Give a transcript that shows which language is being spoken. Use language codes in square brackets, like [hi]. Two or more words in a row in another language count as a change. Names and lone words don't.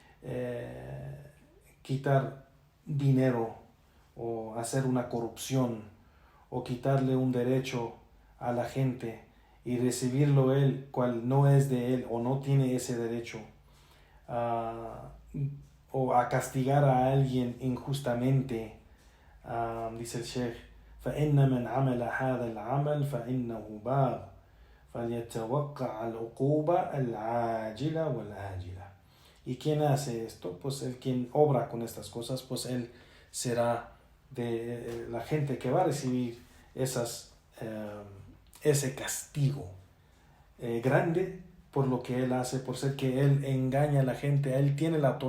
[es] quitar dinero o hacer una corrupción o quitarle un derecho a la gente y recibirlo él cual no es de él o no tiene ese derecho, o a castigar a alguien injustamente. Dice el Sheikh, [ar] فإن من عمل هذا العمل فإنه باغ فليتوقع العقوبة العاجلة والآجلة. [es] ¿Y quién hace esto? Pues el quien obra con estas cosas, pues él será de la gente que va a recibir ese castigo grande por lo que él hace, por ser que él engaña a la gente.